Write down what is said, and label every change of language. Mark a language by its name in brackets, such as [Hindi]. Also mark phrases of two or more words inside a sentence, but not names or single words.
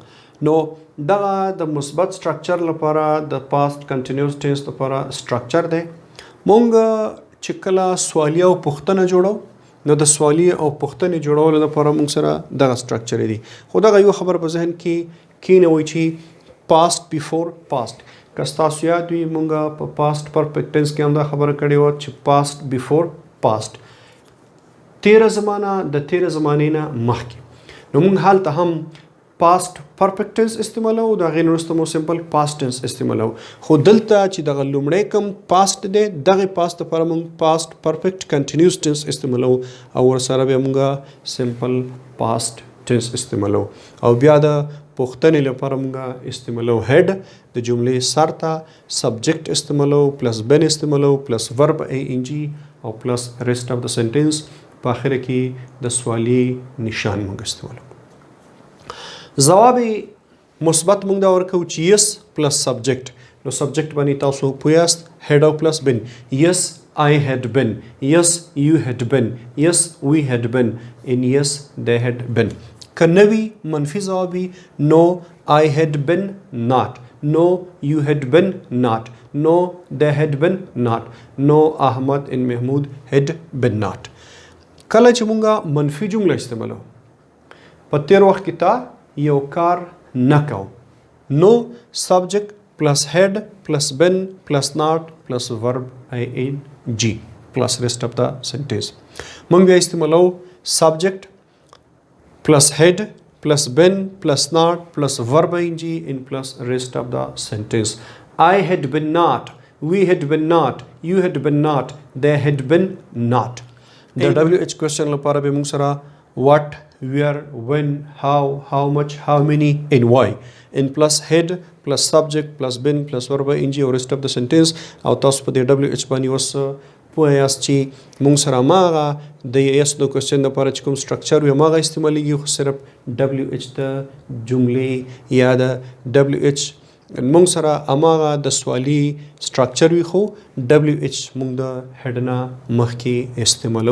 [Pashto] نو دغه د مثبت سټرکچر لپاره د [English] past continuous tense [Pashto] لپاره سټرکچر دی. مونږ چې کله سوالیه او پوښتنه جوړو، نو د سوالیه او پوښتنې جوړولو لپاره مونږ سره دغه سټرکچر دی. خو دغه یو خبر په ذهن کې کینوي چې [English] past before past. [Pashto] کستاسو یاد وي مونږه په [English] past perfect tense [Pashto] کې هم دا خبره کړې وه چې [English] past before past [Pashto] تیره زمانه د تیره زمانې نه مخکې نو مونږ هلته هم [English] past perfect tense [Pashto] استعمالو دا غیر وروسته مو [English] simple past tense [Pashto] استعمالو خو دلته چې دغه لومړی کوم past دی دغه past لپاره مونږ [English] past perfect continuous tense [Pashto] استعمالو او ورسره بیا مونږه [English] simple past tense [Pashto] استعمالو او بیا د پوښتنې لپاره مونږه استعمالو head د جملې سر ته subject استعمالو [English] plus been [Pashto] استعمالو [English] plus verb ing [Pashto] او [English] plus rest of the sentence [Pashto] په آخر کې د سوالی نشان مونږ استعمالو جواب مثبت مونږ دا ورکو چې [English] yes plus subject [Pashto] نو subject باندې تاسو پوهیاست head [English] او plus been yes I had been yes you had been yes we had been and yes they had been کنوی [Pashto] منفی جوابی [English] no I had been not no you had been not no they had been not no Ahmad and Mahmoud had been not [Pashto] کله چې مونږه منفی جمله استعمالو په تیر وخت کې تا یو کار نکو نو [English] subject plus head plus been plus not plus verb ing plus rest of the sentence [Pashto] مونږ بیا استعمالو [English] subject plus head plus been plus not plus verb ing and plus rest of the sentence I had been not we had been not you had been not they had been not the WH question [Pashto] لپاره به موږ سره [English] what where when how much how many and why and plus head plus subject plus been plus verb ing or rest of the sentence [Pashto] او تاسو په دې WH باندې اوس پوه یاست چې موږ سره ماغه د [English] yes no question [Pashto] لپاره چې کوم سټرکچر وي ماغه استعمالیږي خو صرف WH د جملې یا د WH موږ سره اماغه د سوالی سټرکچر وي خو WH موږ د هډ نه مخکې استعمالو